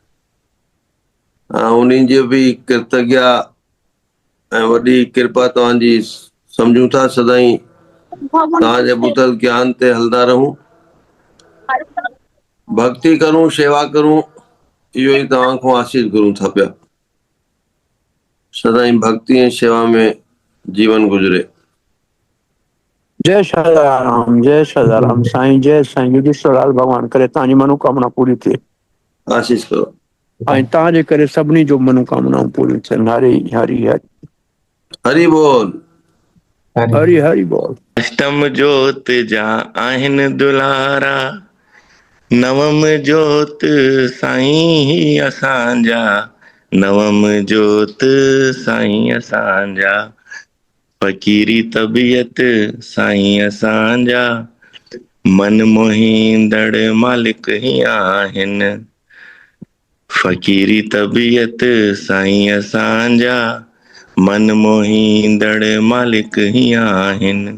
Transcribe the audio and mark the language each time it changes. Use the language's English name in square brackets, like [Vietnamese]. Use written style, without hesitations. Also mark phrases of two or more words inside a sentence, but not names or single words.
[Sindhi] उन्हनि जी बि कृतज्ञता ऐं वॾी कृपा तव्हांजी सम्झूं था। सदाईं तव्हांजे ॿुधल ज्ञान ते हलंदा रहूं, भक्ति करूं, शेवा करूं, इहो ई तव्हां खां आशीष घुरूं था पिया। सदाईं भक्ति ऐं शेवा में जीवन गुज़रे। जय सदाराम, जय सदाराम। साईं जय साईं युगेश्वरलाल भगवान करे तव्हांजी मनोकामना पूरी थिए। आशीष करो ऐं तव्हांजे करे सभिनी जो मनोकामनाऊं पूरी थियनि। हरि हरि हरि हरि बोल, हरि हरि बोल। अष्टम जोत जा आहिनि दुलारा, नवम जोत साईं ही असांजा, नवम जोत साईं असांजा, फ़कीरी तबियत साईं असांजा, मन मोहींदड़ मालिक ही आहिनि, फ़कीरी तबियत साईं असांजा, मन मोहींदड़ मालिक ही आहिनि।